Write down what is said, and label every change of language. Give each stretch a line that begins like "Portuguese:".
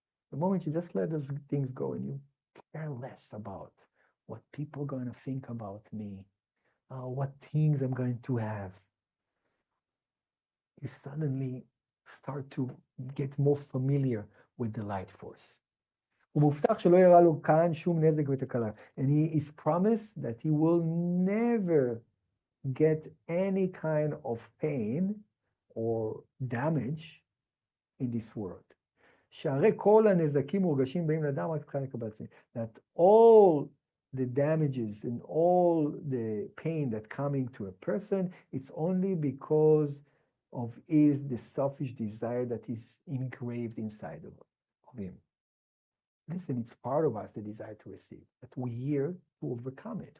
English: The moment you just let those things go and you care less about what people are going to think about me, what things I'm going to have, you suddenly start to get more familiar with the light force.
Hebrew: ומובטח שלא יראה לו כאן שום נזק ותקלה.
English: And he is promised that he will never get any kind of pain or damage in this world.
Hebrew: שהרי כל הנזקים מורגשים באים לאדם רק מבחינה לקבל עצמי.
English: That all the damages and all the pain that coming to a person, it's only because of the selfish desire that is engraved inside of him. Listen, it's part of us, the desire to receive, but we're here to overcome it.